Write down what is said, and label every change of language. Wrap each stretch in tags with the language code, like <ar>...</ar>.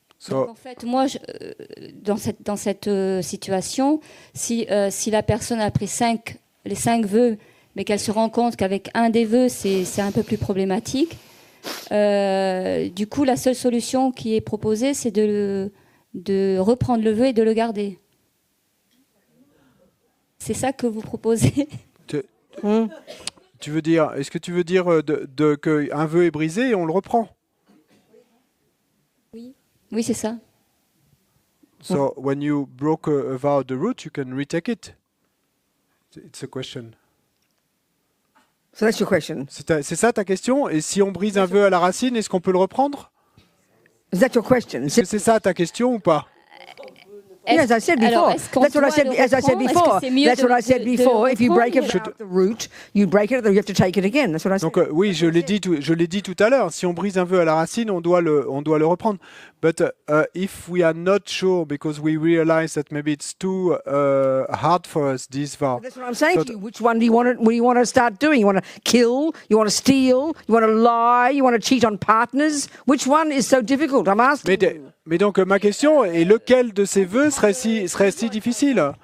<fr>Donc, en fait, moi, dans cette situation, si la personne a pris les 5 vœux, mais qu'elle se rend compte qu'avec un des vœux, c'est un peu plus problématique, du coup, la seule solution qui est proposée, c'est de reprendre le vœu et de le garder. C'est ça que vous proposez? Tu veux dire, est-ce que tu veux dire qu'un vœu est brisé et on le reprend? Oui, c'est ça.</fr> <en>So when you broke a vow at the root, you can retake it. It's a question. So that's your question.</en> <fr>C'est ça ta question? Et si on brise un vœu à la racine, est-ce qu'on peut le reprendre?</fr> <en>Is that your question?</en> <fr>Est-ce que c'est ça ta question ou pas?</fr> <en>Yes, I said before. That's what I said. As I said before. That's what I said before. If you break a vow at the root, you break it, then you have to take it again. That's what I said.</en> <fr>Donc oui, je l'ai dit tout à l'heure. Si on brise un vœu à la racine, on doit le reprendre.</fr> <en>But if we are not sure because we realize that maybe it's too hard for us, this vow. That's what I'm saying to you. Which one do you want to start doing? You want to kill? You want to steal? You want to lie? You want to cheat on partners? Which one is so difficult? I'm asking you.</en> <fr>Mais donc ma question est lequel de ces vœux serait si difficile?</fr>